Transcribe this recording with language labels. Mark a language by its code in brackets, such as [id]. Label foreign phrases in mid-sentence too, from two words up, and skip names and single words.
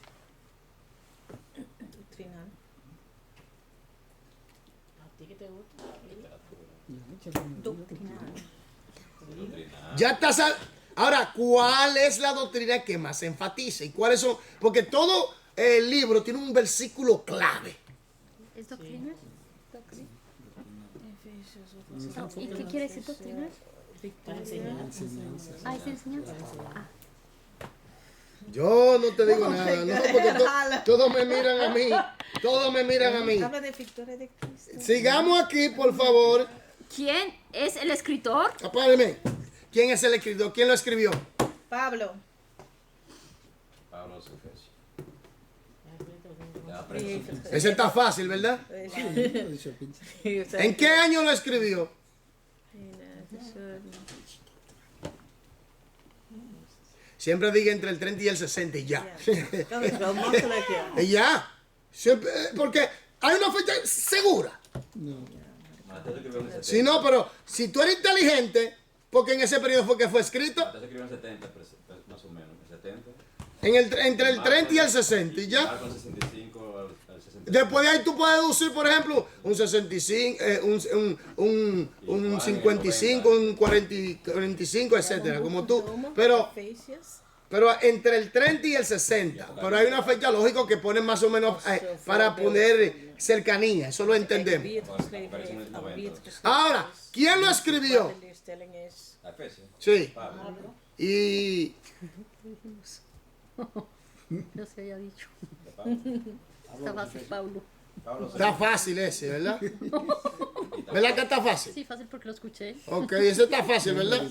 [es] Doctrinal. Doctrinal. Ya está. Ahora, ¿cuál es la doctrina que más se enfatiza? ¿Y cuáles son? Porque todo el libro tiene un versículo clave. ¿Es doctrina? Efesios, [nl] wat was het? [es] ¿Y qué quiere decir doctrina? Victoria. Ah, es enseñanza. Ah. Yo no te digo nada, no, porque todos me miran a mí. Todos me miran a mí. Habla de victoria de Cristo. Sigamos aquí, por favor. ¿Quién es el escritor? Apágueme. ¿Quién es el escritor? ¿Quién lo escribió? Pablo. Pablo los Efesios. [nl] Wie heeft het geschreven? [es] Ese está fácil, ¿verdad? ¿En qué año lo escribió? Siempre diga entre el 30 y el 60 y ya. [nl] Dat is wel makkelijk, ja. [es] Y ya. Siempre, porque hay una fecha segura. Mateo se escribió en el 70. Si no, pero si tú eres inteligente, porque en ese periodo fue que fue escrito, Mateo se escribió en el 70, más o menos. El 70. entre el 30 y el 60 y ya. Marco el 65 al 60. Después de ahí tú puedes deducir, por ejemplo, un 65, un 55, un 45, etcétera, como tú. Pero entre el 30 y el 60. Pero hay una fecha lógica que ponen más o menos para poner cercanía. Eso lo entendemos. [nl] Wie het geschreven heeft, aan wie het geschreven [es] Ahora, [nl] is, [es] ¿quién lo [nl] wat [es] escribió? [nl] de leerstelling is. [es] A Efesios. Sí. Pablo. Y No se había dicho. De Pablo. Está fácil, Pablo. Pablo está fácil ese, ¿verdad? ¿Verdad que está fácil? Sí, fácil porque lo escuché. Ok, ese está fácil, ¿verdad?